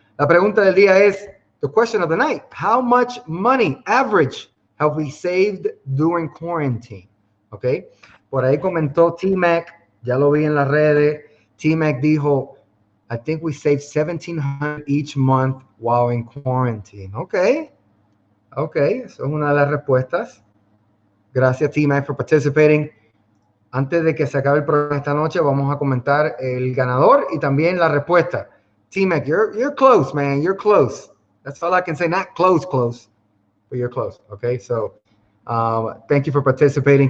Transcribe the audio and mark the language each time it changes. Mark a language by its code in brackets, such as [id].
[es] La pregunta del día es, [en] the question of the night, how much money, average, have we saved during quarantine? Okay. [es] Por ahí comentó T-Mac, ya lo vi en las redes. [en] T-Mac dijo, I think we saved $1,700 each month while in quarantine. Okay. [es] Okay, eso es una de las respuestas. Gracias, T-Mac, [en] for participating. [es] Antes de que se acabe el programa esta noche, vamos a comentar el ganador y también la respuesta. [en] T-Mac, you're close, man. You're close. That's all I can say. Not close, but you're close. Okay, so thank you for participating.